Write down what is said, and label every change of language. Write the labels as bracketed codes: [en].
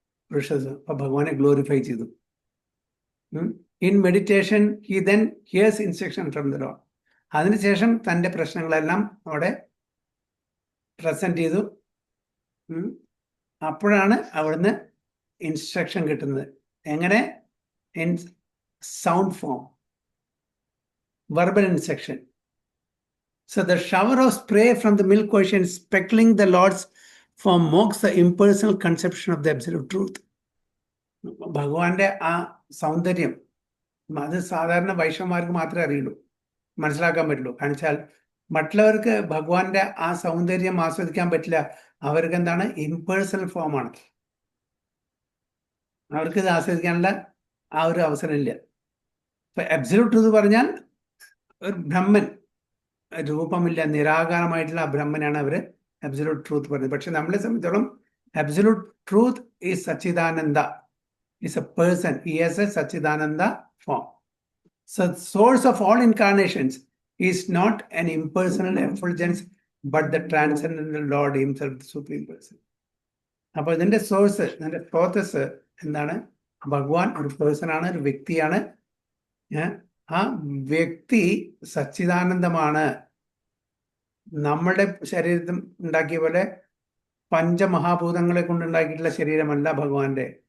[ml] അപ്പൊ ഭഗവാനെ ഗ്ലോറിഫൈ ചെയ്തു. [en] In meditation he then hears instruction from the Lord. [ml] അതിനുശേഷം തൻ്റെ പ്രശ്നങ്ങളെല്ലാം അവിടെ പ്രസന്റ് ചെയ്തു. അപ്പോഴാണ് അവിടുന്ന് ഇൻസ്ട്രക്ഷൻ കിട്ടുന്നത്. എങ്ങനെ? [en] In sound form. verbal instruction. So the shower of spray from the milk ocean speckling the Lord's form mocks the impersonal conception of the absolute truth. [ml] ഭഗവാന്റെ ആ സൗന്ദര്യം അത് സാധാരണ വൈഷ്ണവന്മാർക്ക് മാത്രമേ അറിയുള്ളൂ, മനസ്സിലാക്കാൻ പറ്റുള്ളൂ. കാരണം വെച്ചാൽ മറ്റുള്ളവർക്ക് ഭഗവാന്റെ ആ സൗന്ദര്യം ആസ്വദിക്കാൻ പറ്റില്ല. അവർക്ക് എന്താണ്, ഇംപേഴ്സണൽ ഫോമാണ്. അവർക്ക് ഇത് ആസ്വദിക്കാനുള്ള ആ ഒരു അവസരമില്ല. ഇപ്പൊ അബ്സല്യൂട്ട് ട്രൂത്ത് പറഞ്ഞാൽ ഒരു ബ്രഹ്മൻ, രൂപമില്ല, നിരാകാരമായിട്ടുള്ള ആ ബ്രഹ്മനാണ് അവര് അബ്സല്യൂട്ട് ട്രൂത്ത് പറയുന്നത്. പക്ഷെ നമ്മളെ സംബന്ധിച്ചോളം absolute truth [en] Is Satchidananda, is a person. He has a Satchidananda form. So the source of all incarnations is not an impersonal effulgence, but the transcendental Lord himself, the supreme person. [ml] അപ്പോൾ ഇതിന്റെ source, ഇതിന്റെ process എന്താണ്? ഭഗവാൻ ഒരു person ആണ്, ഒരു വ്യക്തിയാണ്. ആ വ്യക്തി സച്ചിദാനന്ദമാണ്. നമ്മുടെ ശരീരത്തിൽ ഉണ്ടാക്കിയ പോലെ പഞ്ചമഹാഭൂതങ്ങളെ കൊണ്ടുണ്ടാക്കിയിട്ടുള്ള ശരീരമല്ല ഭഗവാന്റെ.